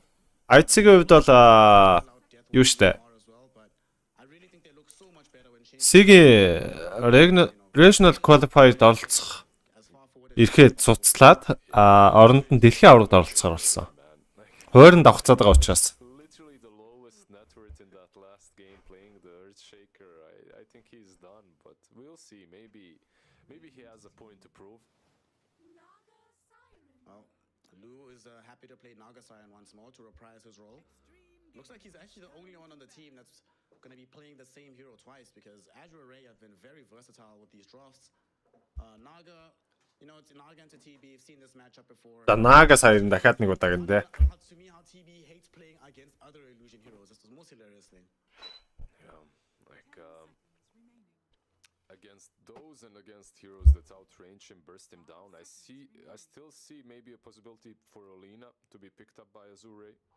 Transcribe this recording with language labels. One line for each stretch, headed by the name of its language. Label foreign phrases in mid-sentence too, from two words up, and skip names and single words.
Mongolian: IC-ийн хувьд бол юу штэ. Sig-ийн
English: Regional Qualified
Mongolian: оролцох ирэхэд цуцлаад оронд нь дэлхийн аврагт оролцохоор болсон. Хойронд давхцаад байгаа учраас.
English: literally the lowest net worth in that last game playing the Earthshaker. I think he's done, but we'll see. Maybe he has a point to prove. Well, Lou is happy to play Naga Siren once more to reprise his role. Looks like he's actually the only one on the team that's going to be playing the same hero twice because Azure Ray have been very versatile with these drafts. Naga, you know, it's Naga into TB. We've seen this matchup before.
Mongolian: За Naga саяхан дахиад нэг удаа гэнэ.
English: To me, how TB hates playing against other illusion heroes. This is the most hilarious thing. Yeah, like against those and against heroes that outrange him, burst him down. I still see maybe a possibility for Olina to be picked up by Azure.